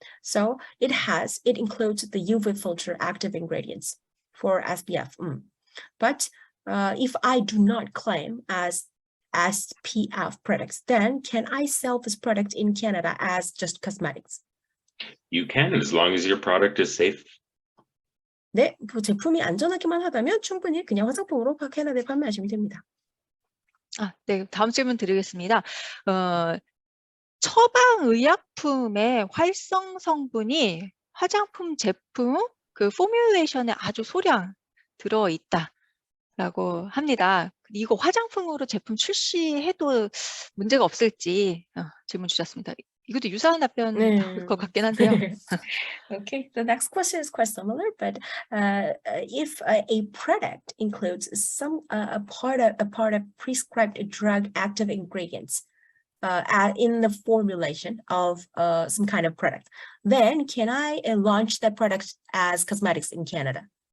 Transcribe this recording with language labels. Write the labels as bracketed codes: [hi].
[en] So it includes the UV filter active ingredients for SPF. But if I do not claim as SPF products, then can I sell this product in Canada as just cosmetics? You can, as long as your product is safe. [ko] 네, 그 제품이 안전하기만 하다면 충분히 그냥 화장품으로 캐나다에 판매하시면 됩니다. 네, 다음 질문 드리겠습니다. 처방의약품의 활성 성분이 화장품 제품 그 포뮬레이션에 아주 소량 들어있다라고 합니다. 이거 화장품으로 제품 출시해도 문제가 없을지 질문 주셨습니다. 이것도 유사한 답변일 것 같긴 한데요. [en] Okay, the next question is quite similar, but if a product includes a part of prescribed drug active ingredients in the formulation of some kind of product, then can I launch that product as cosmetics in Canada?